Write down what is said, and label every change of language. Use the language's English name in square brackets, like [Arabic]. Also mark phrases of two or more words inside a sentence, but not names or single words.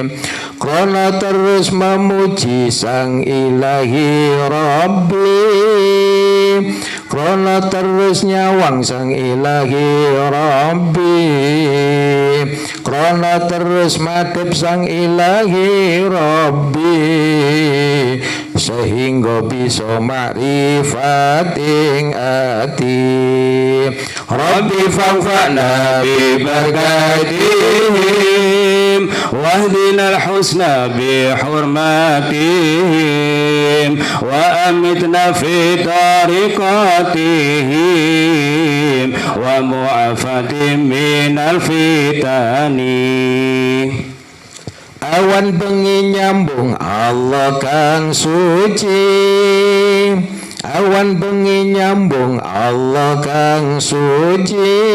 [Javanese] Krana terus memuji Sang Ilahi Rabbi, krana terus nyawang Sang Ilahi Rabbi, krana terus madhep Sang Ilahi Rabbi, sehingga bisa ma'rifating ati. [Arabic] رب فانفعنا ببركاتهم واهدنا الحسنى بحرمتهم وأمتنا في طريقتهم ومعافاة من الفتن. [Javanese] Awan bengi nyambung Allah kang suci, awan bengi nyambung Allah kang suci.